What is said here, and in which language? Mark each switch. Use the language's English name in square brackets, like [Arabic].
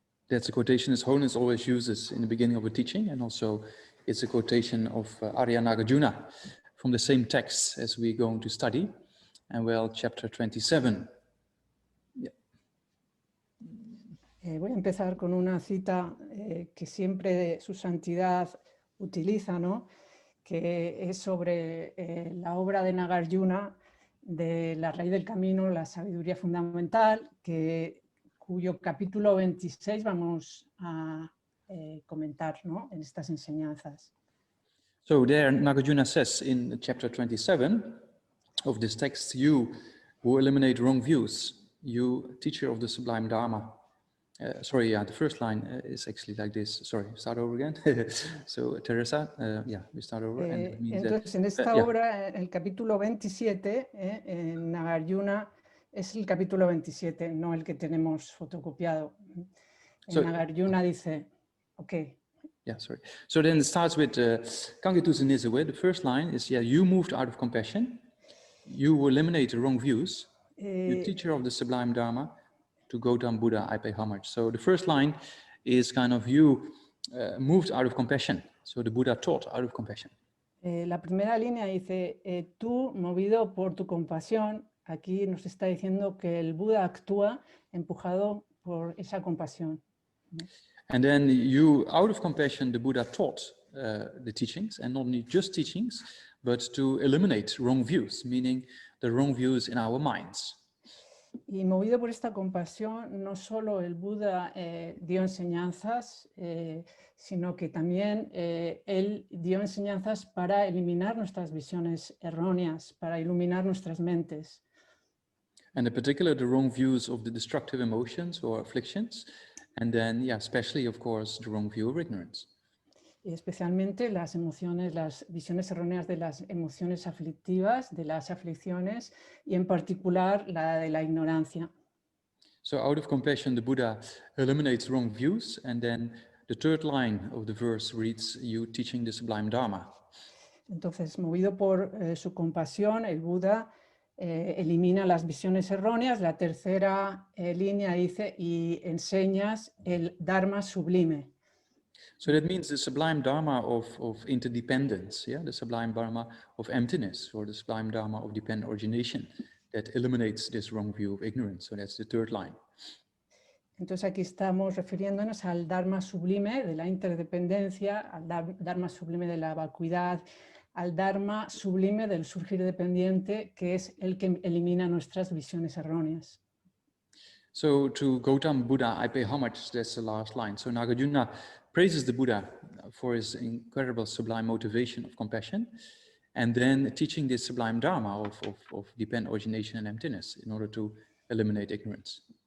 [English] That's a quotation His Holiness always uses in the beginning of a teaching, and also it's a quotation of Arya Nagarjuna from the same text as we're going to study, and well, chapter 27. Yeah. [Spanish] Voy a empezar con una cita que siempre su santidad utiliza, ¿no? Que es sobre la obra de Nagarjuna, de La raíz del camino, la sabiduría fundamental, cuyo capítulo 26 vamos a comentar, ¿no? En estas enseñanzas. [English] So there Nagarjuna says in chapter 27 of this text, you who eliminate wrong views, you teacher of the sublime Dharma. The first line is actually like this. Sorry, start over again. So Teresa, we start over. And it means [Spanish] entonces, en esta obra, el capítulo 27, en Nagarjuna, es el capítulo 27, no el que tenemos fotocopiado. Nagarjuna dice, okay. [English] Yeah, sorry. So then it starts with Kangetu Zenizewe. The first line is, you moved out of compassion. You eliminate the wrong views. You teacher of the sublime Dharma. To Gautam Buddha, I pay homage. So the first line is kind of you moved out of compassion. So the Buddha taught out of compassion. [Spanish] La primera línea dice, tú movido por tu compasión, aquí nos está diciendo que el Buda actúa empujado por esa compasión. [English] And then you, out of compassion, the Buddha taught the teachings, and not only just teachings, but to eliminate wrong views, meaning the wrong views in our minds. [Spanish] Y movido por esta compasión, no solo el Buda dio enseñanzas, sino que también él dio enseñanzas para eliminar nuestras visiones erróneas, para iluminar nuestras mentes. [English] And in particular, the wrong views of the destructive emotions or afflictions, and then, especially, of course, the wrong view of ignorance. [Spanish] Y especialmente las emociones, las visiones erróneas de las emociones aflictivas, de las aflicciones, y en particular la de la ignorancia. [English] So out of compassion, the Buddha eliminates wrong views, and then the third line of the verse reads, you teaching the sublime Dharma. [Spanish] Entonces, movido por su compasión, el Buda elimina las visiones erróneas. La tercera línea dice, y enseñas el Dharma sublime. [English] So that means the sublime Dharma of interdependence, the sublime Dharma of emptiness, or the sublime Dharma of dependent origination that eliminates this wrong view of ignorance. So that's the third line. [Spanish] Entonces aquí estamos refiriéndonos al Dharma sublime de la interdependencia, al Dharma sublime de la vacuidad, al Dharma sublime del surgir dependiente, que es el que elimina nuestras visiones erróneas. [English] So to Gautam Buddha, I pay homage. That's the last line. So Nagarjuna praises the Buddha for his incredible sublime motivation of compassion, and then teaching this sublime Dharma of dependent origination and emptiness in order to eliminate ignorance.